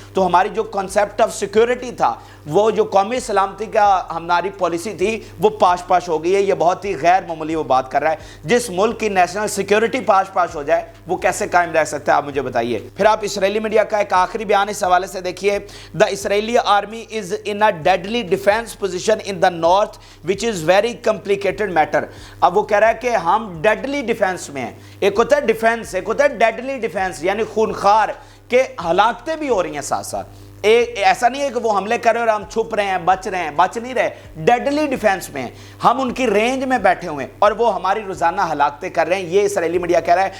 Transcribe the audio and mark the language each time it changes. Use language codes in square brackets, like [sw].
[ur] تو ہماری جو [en] concept of security [ur] تھا, وہ جو قومی سلامتی کا ہماری پالیسی تھی, وہ پاش ہو گئی ہے. یہ بہت ہی غیر معمولی وہ بات کر رہا ہے. جس ملک کی نیشنل سیکورٹی پاش ہو جائے وہ کیسے قائم رہ سکتا ہے, آپ مجھے بتائیے. پھر آپ اسرائیلی میڈیا کا ایک آخری بیان اس حوالے سے دیکھیے. [en] The Israeli army is in a deadly defence position in the north which is very complicated matter. [ur] اب وہ کہہ رہا ہے کہ ہم ڈیڈلی ڈیفینس میں ہیں. ایک ہوتا ہے ڈیفینس, ایک ہوتا ہے ڈیڈلی ڈیفینس, یعنی خونخوار, کہ ہلاکتیں بھی ہو رہی ہیں ساتھ ساتھ. ایسا نہیں ہے کہ وہ حملے کر رہے ہیں اور ہم چھپ رہے ہیں, بچ نہیں رہے. ڈیڈلی ڈیفینس میں ہیں, ہم ان کی رینج میں بیٹھے ہوئے ہیں اور وہ ہماری روزانہ ہلاکتیں کر رہے ہیں, یہ اسرائیلی میڈیا کہہ رہا ہے.